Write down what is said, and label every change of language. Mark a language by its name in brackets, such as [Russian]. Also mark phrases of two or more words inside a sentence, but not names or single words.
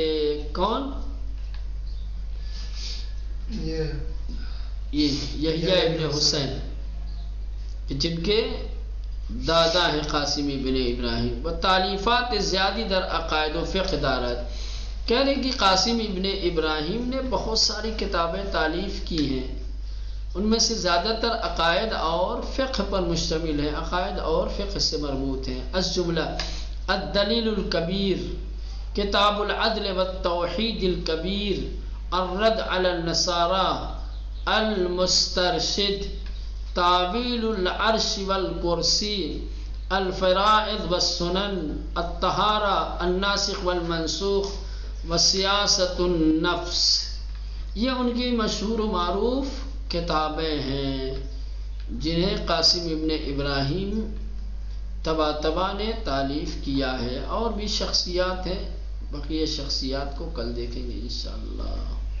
[Urdu] کون؟ یہ یحییٰ ابن حسین، جن کے دادا ہیں قاسم ابن ابراہیم۔ [Persian] و تالیفات زیادی در عقائد و فقہ دارت، [Urdu] کہہ رہے کہ قاسم ابن ابراہیم نے بہت ساری کتابیں تالیف کی ہیں، ان میں سے زیادہ تر عقائد اور فقہ پر مشتمل ہیں، عقائد اور فقہ سے مربوط ہیں۔ [Persian] از جملہ الدلیل الکبیر، کتاب العدل والتوحید الکبیر، الرد علی النصارى، المسترشد، تعویل العرش والکرسی، الفرائض والسنن، الطہارہ، الناسخ والمنسوخ، وسیاست النفس، [Urdu] یہ ان کی مشہور و معروف کتابیں ہیں جنہیں قاسم ابن ابراہیم طباطبا نے تالیف کیا ہے۔ اور بھی شخصیات ہیں، بقیہ شخصیات کو کل دیکھیں گے انشاءاللہ۔